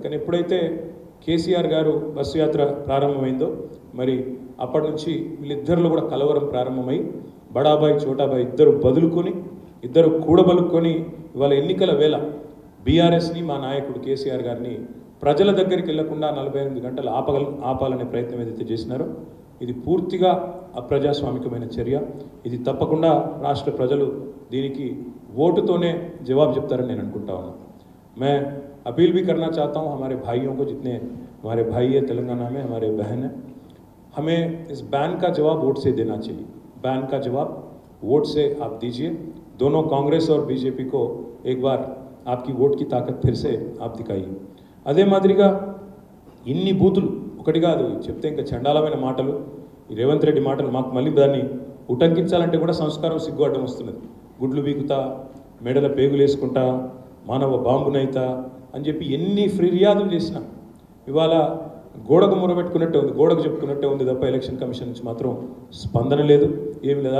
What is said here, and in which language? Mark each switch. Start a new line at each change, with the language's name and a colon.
Telugu: కానీ ఎప్పుడైతే కేసీఆర్ గారు బస్సు యాత్ర ప్రారంభమైందో మరి అప్పటి నుంచి వీళ్ళిద్దరిలో కూడా కలవరం ప్రారంభమై బడాబాయ్ చోటాబాయ్ ఇద్దరు కూడబలుక్కొని ఇవాళ ఎన్నికల వేళ బీఆర్ఎస్ని, మా నాయకుడు కేసీఆర్ గారిని ప్రజల దగ్గరికి వెళ్లకుండా 48 గంటలు ఆపాలనే ప్రయత్నం ఏదైతే చేసినారో ఇది పూర్తిగా అప్రజాస్వామికమైన చర్య. ఇది తప్పకుండా రాష్ట్ర ప్రజలు దీనికి ఓటుతోనే జవాబు చెప్తారని నేను అనుకుంటా ఉన్నాను.
Hindi: मैं अपील भी करना चाहता हूँ हमारे भाइयों को, जितने हमारे भाई है तेलंगाना में, हमारे बहन है, हमें इस बैन का जवाब वोट से देना चाहिए. बैन का जवाब वोट से आप दीजिए. दोनों कांग्रेस और बीजेपी को एक बार आपकी वोट की ताकत फिर से आप दिखाइए.
Telugu: అదే మాదిరిగా ఇన్ని బూతులు ఒకటి కాదు చెప్తే ఇంకా చండాలమైన మాటలు, ఈ రేవంత్ రెడ్డి మాటలు మాకు మళ్ళీ దాన్ని ఉటంకించాలంటే కూడా సంస్కారం సిగ్గు అడ్డం వస్తున్నది. గుడ్లు బీకుతా, మెడల పేగులు వేసుకుంటా, మానవ బాంబునైతా అని చెప్పి ఎన్ని ఫిర్యాదులు చేసినా ఇవాళ గోడకు మొరబెట్టుకున్నట్టే ఉంది, గోడకు చెప్పుకున్నట్టే ఉంది తప్ప ఎలక్షన్ కమిషన్ నుంచి మాత్రం స్పందన లేదు, ఏమి లేదు.